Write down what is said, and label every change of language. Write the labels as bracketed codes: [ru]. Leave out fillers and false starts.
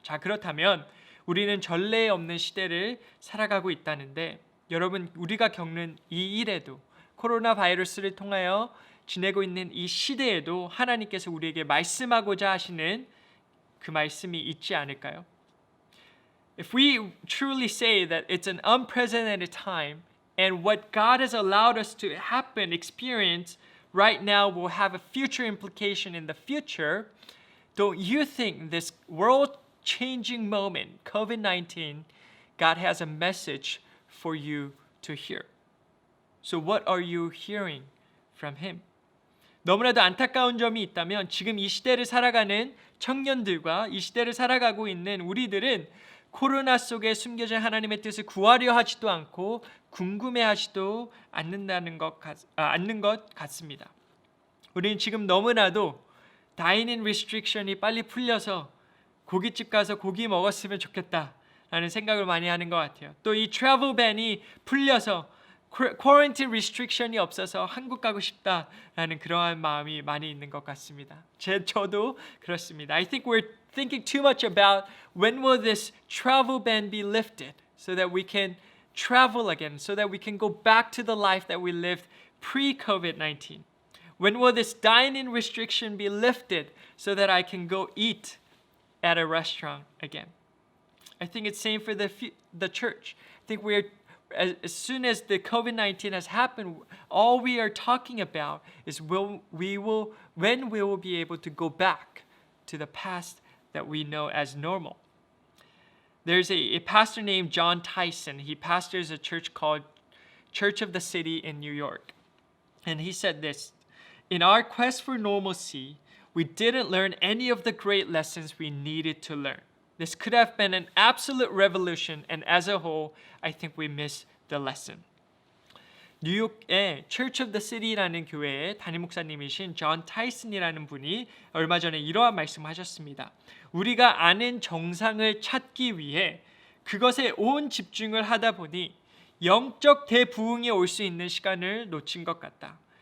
[ko] 자, 그렇다면 우리는 전례 없는 시대를 살아가고 있다는데 여러분, 우리가 겪는 이 일에도 코로나 바이러스를 통하여 지내고 있는 이 시대에도 하나님께서 우리에게 말씀하고자 하시는 그 말씀이 있지 않을까요? [en] If we truly say that it's an unprecedented time and what God has allowed us to happen, experience right now will have a future implication in the future, don't you think this world-changing moment, COVID-19, God has a message for you to hear? So what are you hearing from Him? [ko] 너무나도 안타까운 점이 있다면 지금 이 시대를 살아가는 청년들과 이 시대를 살아가고 있는 우리들은 코로나 속에 숨겨진 하나님의 뜻을 구하려 하지도 않고 궁금해하지도 않는 것 같습니다. 우리는 지금 너무나도 다이닝 리스트릭션이 빨리 풀려서 고깃집 가서 고기 먹었으면 좋겠다라는 생각을 많이 하는 것 같아요. 또 이 트래블 밴이 풀려서 [en] quarantine restriction [ko] 이 없어서 한국 가고 싶다라는 그러한 마음이 많이 있는 것 같습니다. 저도 그렇습니다. [en] I think we're thinking too much about when will this travel ban be lifted so that we can travel again, so that we can go back to the life that we lived pre-COVID-19. When will this dine-in restriction be lifted so that I can go eat at a restaurant again? I think it's same for the church. I think we're as soon as the COVID-19 has happened, all we are talking about is when we will be able to go back to the past that we know as normal. There's a pastor named John Tyson. He pastors a church called Church of the City in New York. And he said this, "In our quest for normalcy, we didn't learn any of the great lessons we needed to learn. This could have been an absolute revolution, and as a whole, I think we missed the lesson." [ko] 뉴욕의 Church of the City라는 교회의 담임 목사님이신 존 타이슨이라는 분이 얼마 전에 이러한 말씀하셨습니다. 우리가 아는 정상을 찾기 위해 그것에 온 집중을 하다 보니 영적 대부흥이 올 수 있는 시간을 놓친 것 같다.